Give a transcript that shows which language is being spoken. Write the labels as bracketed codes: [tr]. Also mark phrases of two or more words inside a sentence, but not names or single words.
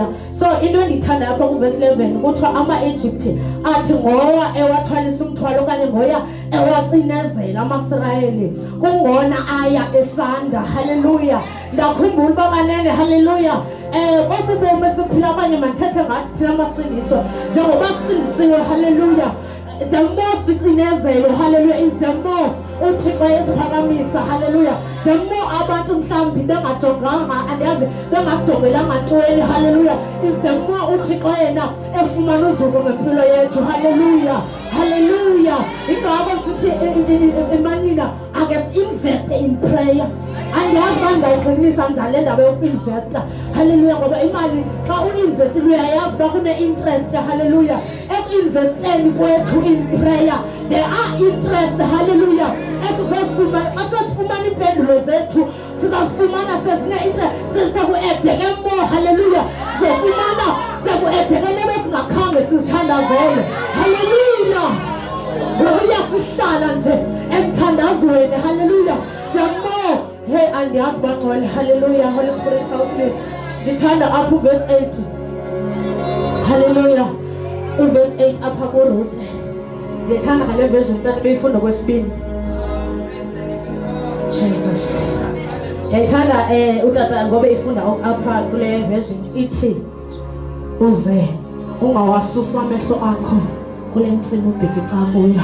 [xh] So into endiyithanda apha kuverse 11 kuthiwa ama-Egypt athi ngoya ewathwalisa umthwalo okanye ngoya ewacinezela ama-Israel kungona aya esanda. Hallelujah. Ndakhumbula uba kanene. Hallelujah. Kobubomi esiphila abanye mandithethe ngathi thina amasindiswa njengoba sindisiwe. Hallelujah. [en] The more [xh] sicinezelo. Hallelujah. [en] Is the more [xh] uThixo esiphakamisa. Hallelujah. [en] The more [xh] abantu mhlawumbi bengajonganga andiyazi bengasijongelanga ntweni. Hallelujah. [en] Is the more [xh] uThixo yena efumana uzuko ngempilo yethu. Hallelujah. Hallelujah. Ingakho sithi emanina ake [en] si-invest in prayer. [xh] Andiyazi uba ndawuqinisa njani le ndaba yoku-investa. Hallelujah. Ngoba imali xa u-investile uyayazi uba kune-interest. Hallelujah. Eku-investeni kwethu [en] in prayer there are interest. [xh] Hallelujah. Esizosifumana xa sesifumana iimpendulo zethu sizasifumana sezine-interest seseku-edeke more. Hallelujah. Sizofumana seku-edeke nebe singakhange sizithandazele. Hallelujah. Ngokuya sihlala nje emthandazweni. Hallelujah. [en] The more [xh] hey andiyazi bangcwele. Hallelujah. [en] Holy Spirit help me. [xh] Ndithanda apha uverse 8. Hallelujah. Uverse 8 apha kuRuth. Ndiyethanda ngale version tata beyifunda kwesibini. Jesus. Ndiyethanda utata ngoba ifunda apha kule version ithi uze ungawasusa amehlo akho kule ntsimi ubhekisa kuyo.